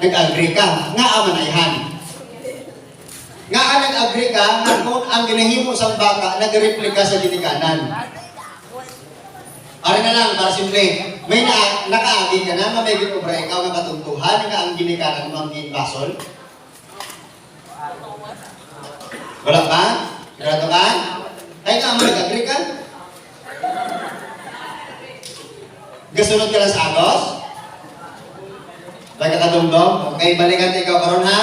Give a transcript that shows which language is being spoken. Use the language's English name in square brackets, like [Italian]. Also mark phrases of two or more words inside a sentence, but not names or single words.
[Hiligaynon] Nag-agree ka, nga amanayhan. Nga nag-agree ka nga kung ang ginahimo sang bata nag-replika sa ginikanan. Ari na lang, para simple. May nakaagi ka na, may ginobra ikaw nga katuntuhan nga ang ginikanan mo ang ginbasol? Wala pa? Sigurado ka? Ay ka mo nag-agree ka? Gasunod ka lang sa agos? Balik ka dumdom? Okay, balikan ikaw karon ha?